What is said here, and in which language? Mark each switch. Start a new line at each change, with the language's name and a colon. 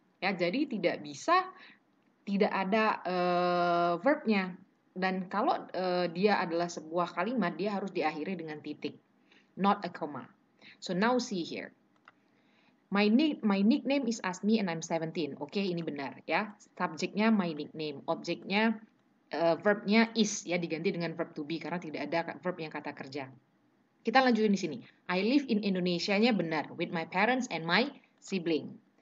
Indonesian: Ya, jadi tidak bisa tidak ada verbnya. Dan kalau dia adalah sebuah kalimat, dia harus diakhiri dengan titik,
English: not a comma. So now see here. My nickname is Asmi and I'm 17.
Indonesian: Oke, ini benar ya. Subjeknya
English: my nickname,
Indonesian: objeknya verbnya is ya, diganti dengan verb to be karena tidak ada verb yang kata kerja. Kita lanjutin di sini.
English: I live in Indonesia-nya benar with my parents and my sibling.